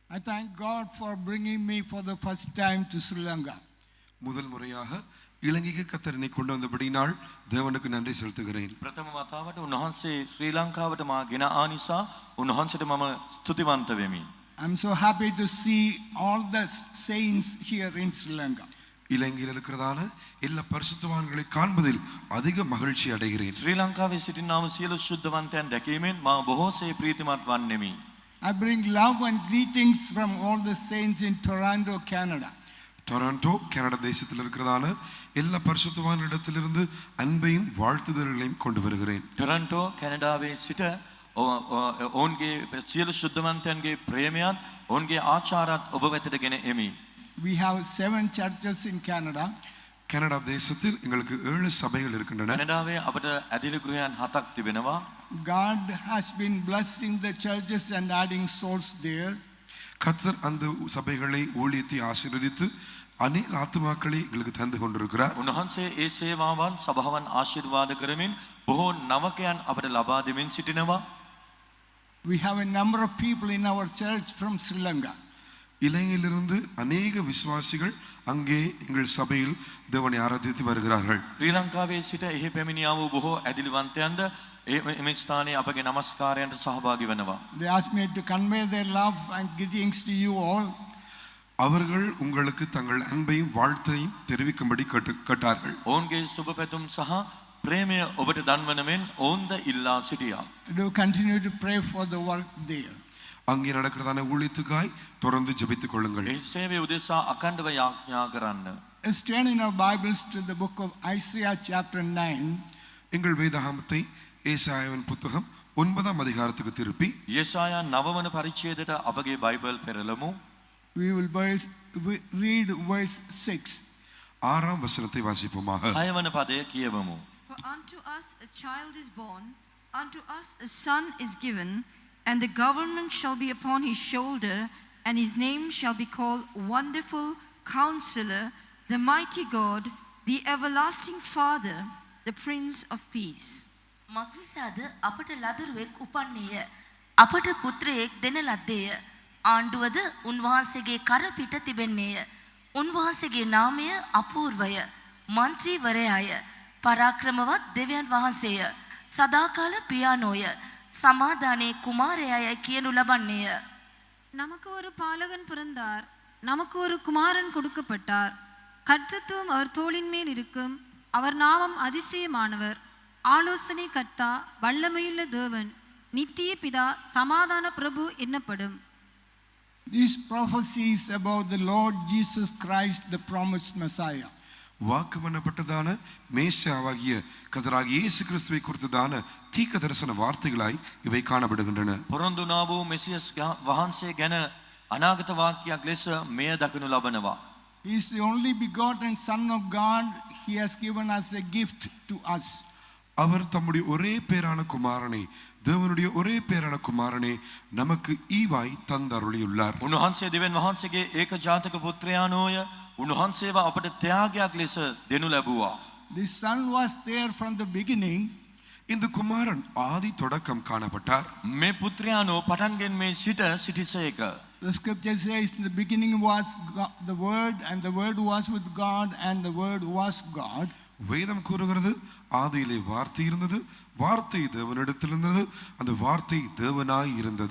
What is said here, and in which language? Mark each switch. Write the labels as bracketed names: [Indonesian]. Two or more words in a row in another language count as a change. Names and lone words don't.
[English] I thank God for bringing me for the first time to Sri Lanka. [Tamil] முதல் முறையாக இலங்கைக்கு கர்த்தர் என்னை கொண்டு வந்தபடியால் தேவனுக்கு நன்றி செலுத்துகிறேன். [Sinhala] ප්‍රථම වතාවට උන්වහන්සේ ශ්‍රී ලංකාවට මා ගෙන ආ නිසා උන්වහන්සේට මම ස්තුතිවන්ත වෙමි. [English] I'm so happy to see all the saints here in Sri Lanka. [Tamil] இலங்கையில் இருக்கிறதான எல்லா பரிசுத்தவான்களை காண்பதில் அதிக மகிழ்ச்சி அடைகிறேன். [Sinhala] ශ්‍රී ලංකාවේ සිටිනා වූ සියලු ශුද්ධවන්තයන් දැකීමෙන් මා බොහෝසේ ප්‍රීතිමත් වන්නෙමි. [English] I bring love and greetings from all the saints in Toronto, Canada. [Tamil] டொராண்டோ கனடா தேசத்தில் இருக்கிறதான எல்லா பரிசுத்தவான்களிடத்திலிருந்து அன்பையும் வாழ்த்துதல்களையும் கொண்டு வருகிறேன். [Sinhala] ටොරන්ටෝ කැනඩාවේ සිට ඔවුන්ගේ සියලු ශුද්ධවන්තයන්ගේ ප්‍රේමයත් ඔවුන්ගේ ආචාරත් ඔබ වෙතට ගෙන එමි. [English] We have 7 churches in Canada. [Tamil] கனடா தேசத்தில் எங்களுக்கு 7 சபைகள் இருக்கின்றன. [Sinhala] කැනඩාවේ අපට ඇදිලි ගෘහයන් 7ක් තිබෙනවා. [English] God has been blessing the churches and adding souls there. [Tamil] கர்த்தர் அந்த சபைகளை ஊழியத்தை ஆசீர்வதித்து அநேக ஆத்துமாக்களை எங்களுக்கு தந்து கொண்டிருக்கிறார். [Sinhala] උන්වහන්සේ ඒ සේවාවන් සභාවන් ආශිර්වාද කරමින් බොහෝ නවකයන් අපට ලබා දෙමින් සිටිනවා. [English] We have a number of people in our church from Sri Lanka. [Tamil] இலங்கையிலிருந்து அநேக விசுவாசிகள் அங்கே எங்கள் சபையில் தேவனை ஆராதித்து வருகிறார்கள். [Sinhala] ශ්‍රී ලංකාවේ සිට එහි පැමිණියා වූ බොහෝ ඇදිලිවන්තයන්ද මේ ස්ථානයේ අපගේ নমස්කාරයන්ට සහභාගී වෙනවා. [English] They asked me to convey their love and greetings to you all. [Tamil] அவர்கள் உங்களுக்கு தங்கள் அன்பையும் வாழ்த்தையும் தெரிவிக்கும்படி கேட்டார்கள். [Sinhala] ඔවුන්ගේ සුබ පැතුම් සහ ප්‍රේමය ඔබට දන්වන මෙන් ඔවුන්ද ඉල්ලා සිටියා. [English] Do continue to pray for the work there. [Tamil] அங்கே நடக்கிறதான ஊழியத்துக்காய் தொடர்ந்து ஜெபித்துக் கொள்ளுங்கள். [Sinhala] ඒ සේවය උදෙසා අඛණ්ඩව යාඥා කරන්න. [English] Let's turn in our Bibles to the book of Isaiah chapter 9. [Tamil] எங்கள் வேதாகமத்தை ஏசாயாவின் புத்தகம் 9ஆம் அதிகாரத்துக்கு திருப்பி [Sinhala] යෙසායා 9 වන පරිච්ඡේදයට අපගේ බයිබල් පෙරළමු. [English] We will read verse 6. [Tamil] 6ஆம் வசனத்தை வாசிப்போமாக. [Sinhala] 6 වන පදය කියවමු. [English] For unto us a child is born, unto us a son is given, and the government shall be upon his shoulder, and his name shall be called Wonderful Counselor, the Mighty God, the Everlasting Father, the Prince of Peace. [Sinhala] මක්නිසාද අපට ලදරුවෙක් උපන්නේය, අපට පුත්‍රයෙක් දෙන ලද්දේය. ආණ්ඩුවද උන්වහන්සේගේ කර පිට තිබෙන්නේය. උන්වහන්සේගේ නාමය අපූර්වය, මන්ත්‍රීවරයාය, පරාක්‍රමවත් දෙවියන් වහන්සේය, සදාකාල පියානෝය, සමාදානේ කුමාරයාය කියනු ලබන්නේය. [Tamil] நமக்கு ஒரு பாலகன் பிறந்தார், நமக்கு ஒரு குமாரன் கொடுக்கப்பட்டார். கர்த்தத்துவம் அவர் தோளின் மேல் இருக்கும். அவர் நாமம் அதிசயமானவர், ஆலோசனை கர்த்தா, வல்லமையுள்ள தேவன், நித்திய பிதா, சமாதான பிரபு என்னப்படும். [English] These prophecies about the Lord Jesus Christ, the promised Messiah. [Tamil] வாக்கு பண்ணப்பட்டதான மேசியாவாகிய கர்த்தராகிய இயேசு கிறிஸ்துவை குறித்ததான தீர்க்க தரிசன வார்த்தைகளாய் இவை காணப்படுகின்றன. [Sinhala] පොරොන්දුනා වූ මෙසියස් වහන්සේ ගැන අනාගත වාක්‍යයක් ලෙස මෙය දක්වනු ලබනවා. [English] He is the only begotten Son of God. He has given us a gift to us. [Tamil] அவர் தம்முடைய ஒரே பேரான குமாரனை, தேவனுடைய ஒரே பேரான குமாரனை நமக்கு ஈவாய் தந்தருளியுள்ளார். [Sinhala] උන්වහන්සේ දෙවියන් වහන්සේගේ ඒක ජාතක පුත්‍රයාණෝය. උන්වහන්සේව අපට ත්‍යාගයක් ලෙස දෙනු ලැබුවා. [English] This Son was there from the beginning. [Tamil] இந்த குமாரன் ஆதி தொடக்கம் காணப்பட்டார். [Sinhala] මේ පුත්‍රයාණෝ පටන්ගෙන් මේ සිට සිටිසේක. [English] The scripture says in the beginning was God, the Word, and the Word was with God, and the Word was God. [Tamil] வேதம் கூறுகிறது, ஆதியிலே வார்த்தை இருந்தது, வார்த்தை தேவனிடத்தில் இருந்தது, அந்த வார்த்தை தேவனாய் இருந்தது.